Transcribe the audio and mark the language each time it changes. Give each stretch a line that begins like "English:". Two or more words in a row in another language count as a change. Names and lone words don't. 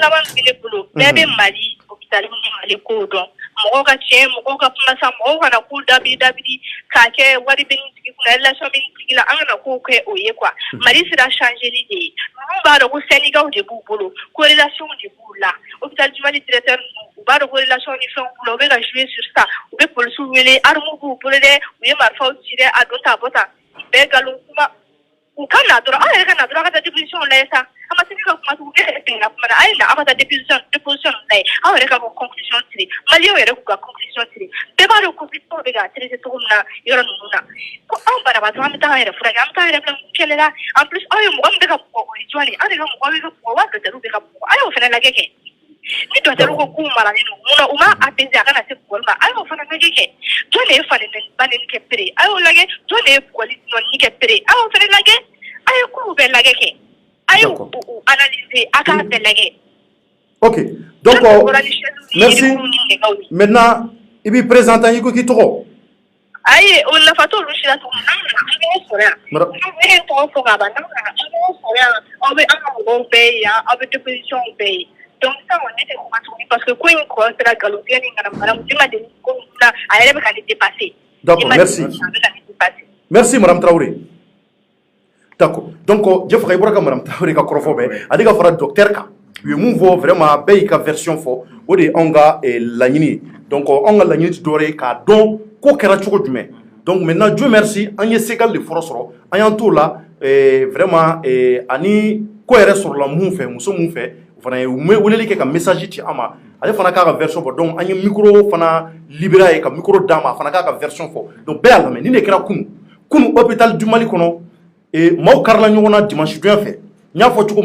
Bambara: Bɛɛ bɛ Mali hôpital Mali ko dɔn mɔgɔw ka tiɲɛ mɔgɔw ka kuma sa mɔgɔw kana k'u dabiri k'a kɛ wari bɛ nin tigi kunna relation bɛ nin tigi la an kana k'o kɛ o ye quoi Mali sera changeli de ye ninnu b'a dɔn ko syndicat de b'u bolo ko relation de b'u la hôpital du Mali directeur u b'a dɔn ko relation ni fɛnw b'u la u bɛ ka
French: jouer sur ça
Bambara: u bɛ policiw wele armes b'u bolo dɛ u ye marifaw ci dɛ a don ta a bɔ ta bɛɛ nkalon kuma u ka na dɔrɔn an yɛrɛ ka na dɔrɔn an ka taa déposition lajɛ sa an ma se ka kuma tugun e yɛrɛ tɛmɛna kuma na a ye na an ka taa déposition lajɛ aw yɛrɛ ka bɔ conclusion tire maliyɛnw yɛrɛ k'u ka conclusion tire bɛɛ b'a dɔn conclusion bɛ ka traiter cogo min na yɔrɔ ninnu na ko anw banabaatɔ an bɛ taa an yɛrɛ furakɛ an bɛ taa an yɛrɛ bila kɛlɛ la
French: en plus
Bambara: aw ye mɔgɔ min bɛ ka bugɔ o ye jɔn ye an de ka mɔgɔ bɛ ka bugɔ wa dɔtɛriw bɛ ka bugɔ a y'o fana lajɛ kɛ ni dɔtɛriw ko k'u maralen don mun na u m'a apaiser a kana se bugɔli ma a y'o fana lajɛ kɛ jɔn de ye falenni kɛ pere a y'o lajɛ jɔn de ye bugɔli nɔni kɛ pere a y'o fana lajɛ a ye k'u bɛɛ lajɛ kɛ a ye u analyser a k'a bɛɛ lajɛ.
French: Ok, donc merci. Maintenant, il
Bambara: b'i présenter i ko k'i tɔgɔ. Ayi o nafa t'olu si la tuguni an bɛ sɔrɔ yan an bɛ tɔgɔ fɔ ka ban an bɛ sɔrɔ yan aw bɛ an ka mɔgɔw bɛɛ ye yan aw bɛ déposition bɛɛ ye donc sisan kɔni ne tɛ kuma tuguni parce que ko in kɔ sera nkalontigɛ ni ŋanamu-ŋanamu ne ma deli ko min na a yɛrɛ bɛ ka ne dépasser.
French: D'accord, merci. Merci madame Traoré.
Bambara: D'accord, donc Jeff Kay bɔra ka madame Traoré ka kɔrɔfɔ bɛɛ ale ka fara docteur kan u ye mun fɔ vraiment bɛɛ y'i ka version fɔ o de ye anw ka laɲini ye donc anw ka laɲini tɛ dɔwɛrɛ ye k'a dɔn ko kɛra cogo jumɛn
French: donc maintenant Dieu merci
Bambara: an ye segal de fɔlɔ sɔrɔ an y'an t'o la vraiment ani ko yɛrɛ sɔrɔla mun fɛ muso mun fɛ o fana ye weleli kɛ ka message ci an ma ale fana k'a ka version fɔ donc an ye micro fana libéré a ye ka micro d'a ma a fana k'a ka version fɔ donc bɛɛ y'a lamɛn nin de kɛra kunu hôpital du Mali kɔnɔ maaw karila ɲɔgɔn na dimanche donya fɛ n y'a fɔ cogo